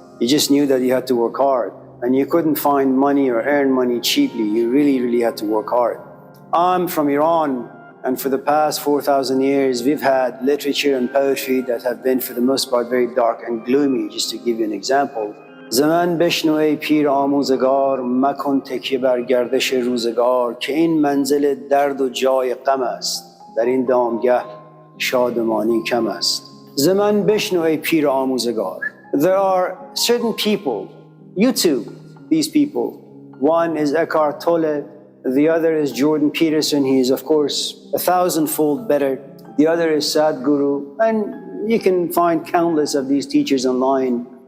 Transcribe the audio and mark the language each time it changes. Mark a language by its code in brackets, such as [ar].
[en] You just knew that you had to work hard, and you couldn't find money or earn money cheaply. You really had to work hard. I'm from Iran, and for the past 4,000 years, we've had literature and poetry that have been, for the most part, very dark and gloomy. Just to give you an example. [fa] زمن بشنو ای پیر آموزگار مکن تکیه بر گردش روزگار که این منزل درد و جای غم است در این دامگه شادمانی کم است. زمن بشنو ای پیر آموزگار. [en] There are certain people, you too, these people. One is Eckhart Tolle, the other is Jordan Peterson. He is, of course, 1,000-fold better. The other is Sadhguru, and you can find countless of these teachers online.